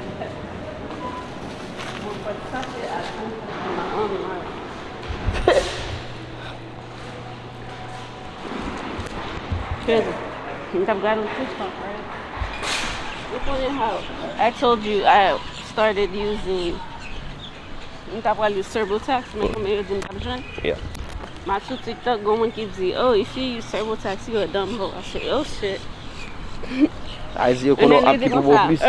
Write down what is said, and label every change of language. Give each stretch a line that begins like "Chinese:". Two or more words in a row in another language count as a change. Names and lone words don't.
English: I told you I started using TurboTax. Yeah. My two TikTok going gives you, oh, if you use TurboTax, you're a dumb hoe. I said, oh shit.
Portuguese: Aí eu coloco aqui no meu plus.